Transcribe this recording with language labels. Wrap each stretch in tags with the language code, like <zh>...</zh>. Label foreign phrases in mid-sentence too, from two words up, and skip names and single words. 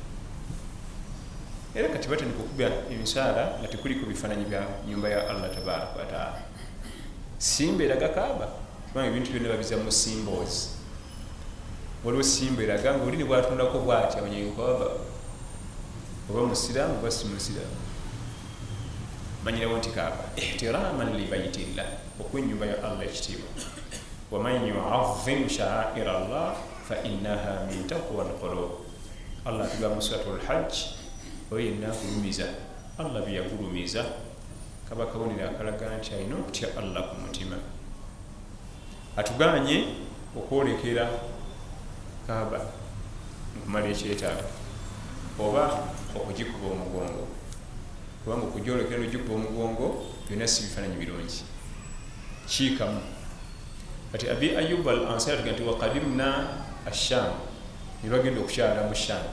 <lg>era kati batandika okuba emisaala nga tekuliko bifaananyi bya nyumba ya</lg> <ar>الله تبارك وتعالى</ar> <lg>simba eraga Kaaba kubanga ebintu byonna babiza mu symbols waliwo simba eraga nga oli ne bwatundako bwati abanyayokoaba oba musiraamu oba si musiraamu manyirawo nti Kaaba</lg> <ar>احتراما لبيت الله</ar> <lg>okuwa ennyumba ya Allah ekitiibwa</lg> <ar>ومن يعظم شعائر الله فإنها من تقوى القلوب</ar> <lg>Allah atugamba mu</lg> <ar>سورة الحج</ar> <lg>oyo yenna akulumiza Allah bye yagulumiza kaba kabonero akalaga nti alina okutya Allah ku mutima atuganye okwolekera Kaaba okumala ekyetaago oba okugikuba omugongo kubanga okugyolekera n'ogikuba omugongo byonna si bifaananyi birungi kiikamu kati Abi Ayyub al-Ansari atugamba nti</lg> <ar>وقدمنا الشام</ar> <lg>ne bagenda okukyala mu</lg>